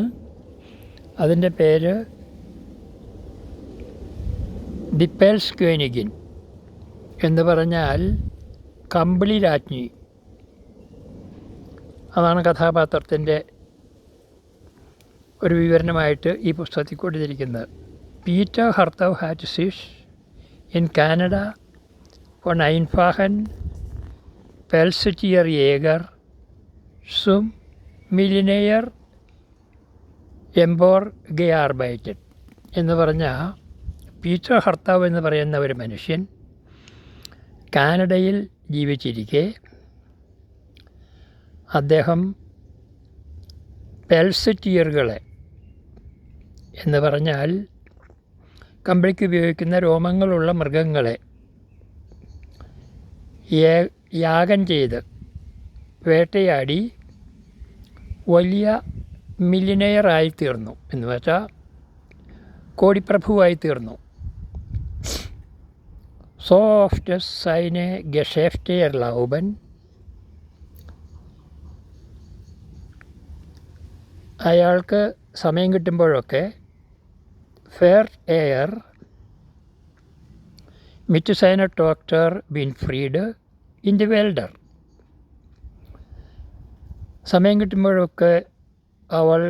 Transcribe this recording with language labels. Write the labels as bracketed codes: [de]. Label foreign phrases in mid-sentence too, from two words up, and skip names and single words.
[ml] അതിൻ്റെ പേര് ദി പെൽസ് ക്വേനിഗിൻ എന്ന് പറഞ്ഞാൽ കമ്പിളി രാജ്ഞി. അതാണ് കഥാപാത്രത്തിൻ്റെ ഒരു വിവരണമായിട്ട് ഈ പുസ്തകത്തിൽ കൊടുത്തിരിക്കുന്നത്. [de] പീറ്റർ ഹർത്തവ് hat sich in Kanada von einfachen Pelztierjäger zum Millionär [ml] emporgearbeitet എന്ന് പറഞ്ഞാൽ, പീറ്റർ ഹർത്താവ് എന്ന് പറയുന്ന ഒരു മനുഷ്യൻ കാനഡയിൽ ജീവിച്ചിരിക്കെ അദ്ദേഹം പെൽസറ്റിയറുകളെ എന്ന് പറഞ്ഞാൽ കമ്പിളിക്ക് ഉപയോഗിക്കുന്ന രോമങ്ങളുള്ള മൃഗങ്ങളെ യാഗം ചെയ്ത് വേട്ടയാടി വലിയ മില്ലിനെയറായി തീർന്നു. എന്ന് വെച്ചാൽ കോടിപ്രഭുവായി തീർന്നു. [de] So oft seine Geschäfte erlauben, [ml] അയാൾക്ക് സമയം കിട്ടുമ്പോഴൊക്കെ [de] fährt er mit seiner Tochter Winfried in die Wälder. [ml] സമയം കിട്ടുമ്പോഴൊക്കെ അവൾ